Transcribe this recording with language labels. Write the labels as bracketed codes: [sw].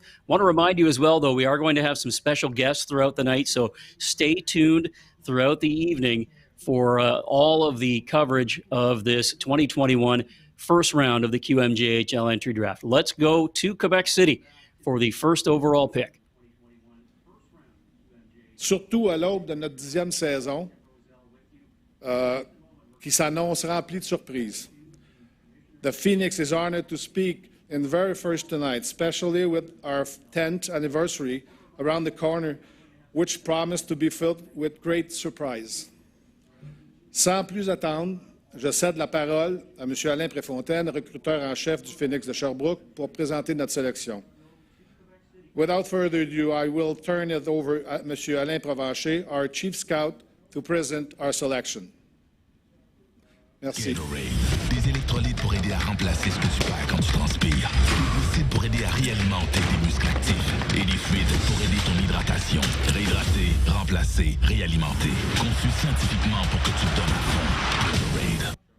[en] I want to remind you as well, though, we are going to have some special guests throughout the night, so stay tuned throughout the evening for all of the coverage of this 2021 first round of the QMJHL entry draft. Let's go to Quebec City for the first overall pick. [fr] Surtout à l'aube de notre 10e saison, qui s'annonce remplie de surprises. [en] The Phoenix is honored to speak in the very first tonight, especially with our 10th anniversary around the corner, which promised to be filled with great surprise. [fr] Sans plus attendre, je cède la parole à M. Alain Préfontaine, recruteur en chef du Phoenix de Sherbrooke, pour présenter notre sélection. [en] Without further ado, I will turn it over to M. Alain Provencher, our Chief Scout, to present our selection. [fr] Merci. Des électrolytes pour aider à remplacer ce que tu perds quand tu transpires. Des glucides pour aider à réalimenter tes muscles actifs. Et des fluides pour aider ton hydratation. Réhydrater, remplacer, réalimenter. Conçu scientifiquement pour que tu te donnes à fond. Gatorade.